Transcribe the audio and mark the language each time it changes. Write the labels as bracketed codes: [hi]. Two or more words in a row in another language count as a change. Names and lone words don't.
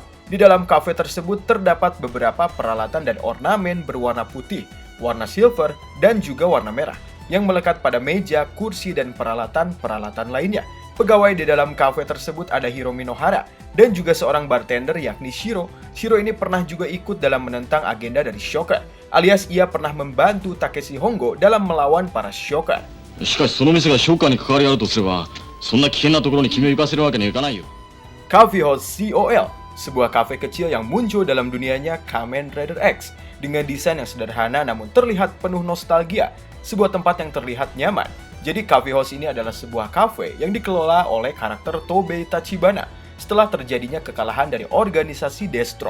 [id] Di dalam kafe tersebut terdapat beberapa peralatan dan ornamen berwarna putih, warna silver, dan juga warna merah yang melekat pada meja, kursi, dan peralatan-peralatan lainnya. Pegawai di dalam kafe tersebut ada Hiromi Nohara dan juga seorang bartender yakni Shiro. Shiro ini pernah juga ikut dalam menentang agenda dari Shocker, alias ia pernah membantu Takeshi Hongo dalam melawan para Shocker. [ja] しかしその店がショッカーに関わりあるとすれば、そんな危険なところに君を行かせるわけにはいかないよ。 [id] Coffee House COL, sebuah kafe kecil yang muncul dalam dunianya Kamen Rider X dengan desain yang sederhana namun terlihat penuh nostalgia, sebuah tempat yang terlihat nyaman. Jadi Coffee House ini adalah sebuah kafe yang dikelola oleh karakter Tobei Tachibana setelah terjadinya kekalahan dari organisasi Destron.